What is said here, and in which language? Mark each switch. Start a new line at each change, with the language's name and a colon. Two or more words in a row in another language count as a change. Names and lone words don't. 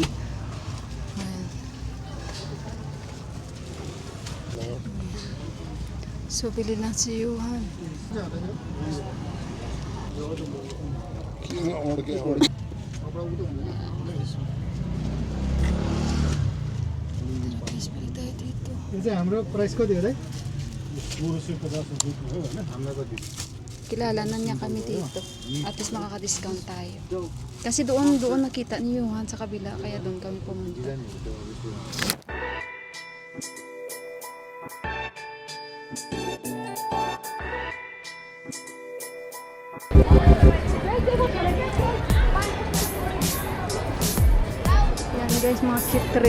Filipino: Ayan. So bili na si Johan. Guys, bili tayo dito.
Nepali: यो चाहिँ हाम्रो प्राइस कति हो र
Filipino: Kilala na niya kami dito.
English: At least
Filipino: makaka-discount tayo. Kasi doon nakita ni Johan sa kabila. Kaya doon kami pumunta. Yan guys, mga kitri.